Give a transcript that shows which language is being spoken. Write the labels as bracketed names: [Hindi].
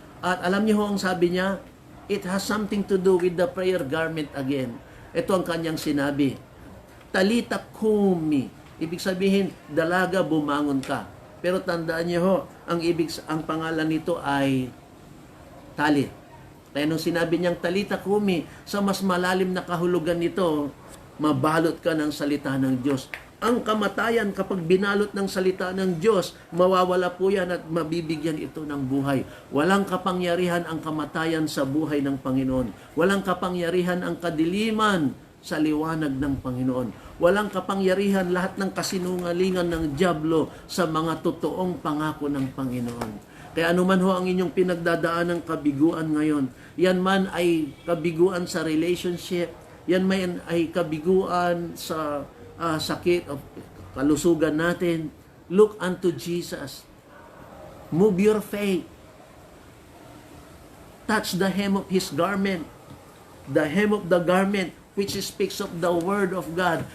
[Filipino] At alam niyo ho ang sabi niya, [English] it has something to do with the prayer garment again. [Filipino] Ito ang kanyang sinabi, Talita kumi. Ibig sabihin, dalaga, bumangon ka. Pero tandaan niyo ho, ang pangalan nito ay talit. Kaya nung sinabi niyang Talita kumi, sa mas malalim na kahulugan nito, mabalot ka ng salita ng Diyos. Ang kamatayan kapag binalot ng salita ng Diyos, mawawala po yan at mabibigyan ito ng buhay. Walang kapangyarihan ang kamatayan sa buhay ng Panginoon. Walang kapangyarihan ang kadiliman sa liwanag ng Panginoon. Walang kapangyarihan lahat ng kasinungalingan ng dyablo sa mga totoong pangako ng Panginoon. Kaya anuman ho ang inyong pinagdadaan ng kabiguan ngayon, yan man ay kabiguan sa relationship, yan man ay kabiguan sa sakit o kalusugan natin, [English] look unto Jesus. Move your faith. Touch the hem of His garment. The hem of the garment which speaks of the Word of God.